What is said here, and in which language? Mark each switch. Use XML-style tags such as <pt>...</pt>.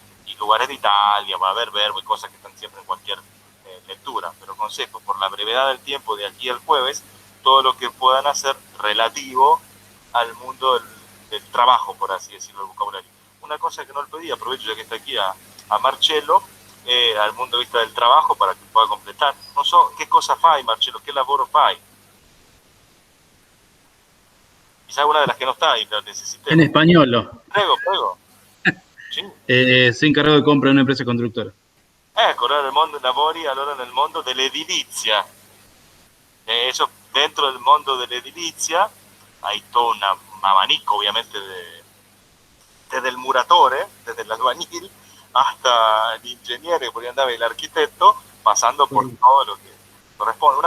<es>Y lugares de Italia, va a haber verbos y cosas que están siempre en cualquier lectura, pero consejo, por la brevedad del tiempo de aquí al jueves, todo lo que puedan hacer relativo al mundo del trabajo, por así decirlo, el vocabulario. Una cosa que no le pedí, aprovecho ya que está aquí a Marcello, al mundo de vista del trabajo para que pueda completar.</es> <it>Non so che cosa fai, Marcello, che lavoro fai.</it> <es>Quizá una de las que no está y la necesité. En español.</es> <it>Prego. Sì.</it> <es>Soy encargado de compra de una empresa constructora.</es> <it>Ecco, allora nel mondo lavori allora nel mondo dell'edilizia.</it> <es>Eso, dentro del</es> <it>mondo dell'edilizia</it> <es>hay todo un abanico, obviamente, desde el muratore, desde el albañil, hasta el ingeniero, podría andar el arquitecto, pasando por todo lo que corresponde.</es>